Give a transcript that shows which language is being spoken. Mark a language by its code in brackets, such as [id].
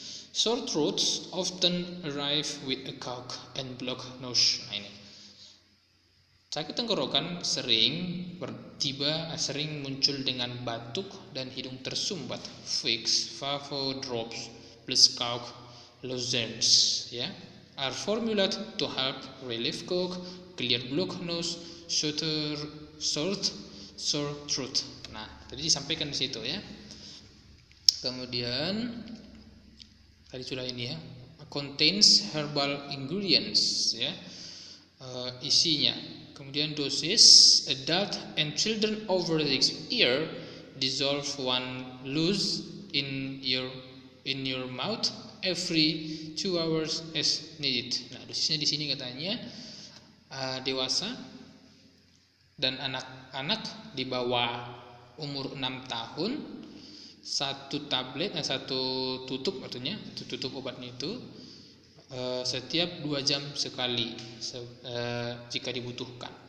[en] Sore throats often arrive with a cough and block nose. [id] Nah, ini sakit tenggorokan sering muncul dengan batuk dan hidung tersumbat. [en] Fix Vapodrops plus cough lozenges ya are formulated to help relieve cough, clear block nose, soothe sore throat. [id] Nah, tadi disampaikan di situ ya. Kemudian tadi sudah ini ya, [en] contains herbal ingredients [id] ya, isinya. Kemudian dosis [en] adult and children over 6 years, dissolve 1 loose in your mouth every 2 hours as needed. [id] Nah, dosisnya di sini katanya dewasa dan anak-anak di bawah umur 6 tahun satu tablet, satu tutup, artinya tutup obatnya itu setiap 2 jam sekali jika dibutuhkan.